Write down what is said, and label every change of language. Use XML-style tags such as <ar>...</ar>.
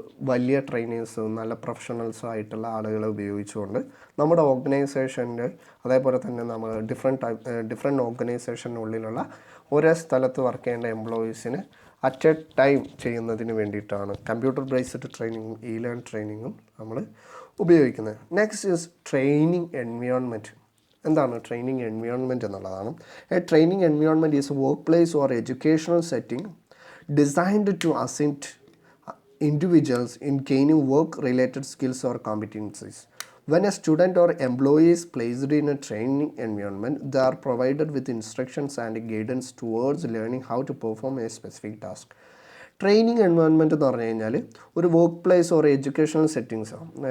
<ml>വലിയ ട്രെയിനേഴ്സ് നല്ല പ്രൊഫഷണൽസ് ആയിട്ടുള്ള ആളുകളെ ഉപയോഗിച്ചുകൊണ്ട് നമ്മുടെ ഓർഗനൈസേഷൻ്റെ അതേപോലെ തന്നെ നമ്മൾ ഡിഫറെൻറ്റ് ഓർഗനൈസേഷനുള്ളിലുള്ള ഒരേ സ്ഥലത്ത് വർക്ക് ചെയ്യേണ്ട എംപ്ലോയീസിന്</ml> <en>at a time</en> <ml>ചെയ്യുന്നതിന് വേണ്ടിയിട്ടാണ് കമ്പ്യൂട്ടർ ബേസ്ഡ് ട്രെയിനിങ്ങും ലേൺ ട്രെയിനിങ്ങും നമ്മൾ ഉപയോഗിക്കുന്നത്.</ml> <en>Next is training environment.</en> <ml>എന്താണ് ട്രെയിനിങ് എൻവയോൺമെൻറ്റ് എന്നുള്ളതാണ്.</ml> <en>A training environment is work place or educational setting designed to assist individuals in gaining work-related skills or competencies. When a student or employee is placed in a training environment, they are provided with instructions and guidance towards learning how to perform a specific task.</en> <ml>Training environment എന്ന് പറഞ്ഞു കഴിഞ്ഞാൽ ഒരു</ml> <en>work place or educational</en> <ml>സെറ്റിങ്സാണ്.</ml>